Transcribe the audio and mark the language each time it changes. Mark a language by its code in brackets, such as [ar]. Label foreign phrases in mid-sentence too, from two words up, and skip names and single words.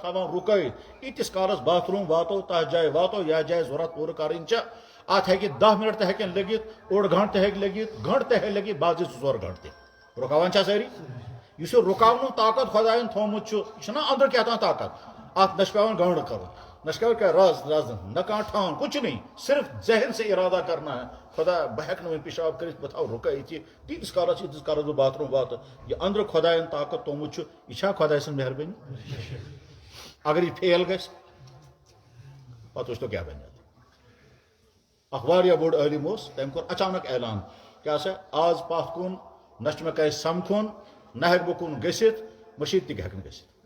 [ks] تھاوان رُکٲیِتھ ییٖتِس کالس باتھ روٗم واتو تتھ جایہِ واتو یتھ جایہِ ضوٚرتھ پوٗرٕ کرٕنۍ چھےٚ اتھ ہیٚکہِ 10 منٹ تہِ ہیٚکن لٔگِتھ اوٚڑ گنٛٹہٕ تہِ ہیٚکہِ لٔگِتھ گنٛٹہٕ تہِ ہیٚکہِ لٔگِتھ بعض 2-4 گنٛٹہٕ تہِ رُکاوان چھا سٲری یُس یہِ رُکاونُک طاقت خۄداین تھوٚومُت چھُ یہِ چھُنہ أنٛدرٕ کیٛاہ تام طاقت اتھ نہ چھُ پیٚوان گنٛڈ کرُن نہ چھُ پیٚوان کیٚنٛہہ رز نہ کانٛہہ ٹھان [ur] کچھ نہیں صرف ذہن سے ارادہ کرنا ہے [ks] خۄدا بہٕ ہیٚکہٕ نہٕ وۄنۍ پیشاب کٔرِتھ بہٕ تھاوٕ رُکٲیِتھ یہِ تیٖتِس کالس ییٖتِس کالس بہٕ باتھ روٗم واتہٕ یہِ أنٛدرٕ خۄداین طاقت تھوٚومُت چھُ یہِ چھا خۄداے سٕنٛز مہربٲنی اگر یہِ فیل گژھِ پتہٕ وٕچھتو کیٛاہ بنہِ اکھ واریاہ بوٚڑ عٲلِم اوس تٔمۍ کوٚر اچانک اعلان کیٛاہ سا آز پتھ کُن نہ چھُ مےٚ کٲنٛسہِ سمکھُن نہ ہیٚکہٕ بہٕ کُن گٔژھِتھ مٔشیٖد تہِ ہیٚکہٕ نہٕ گٔژھِتھ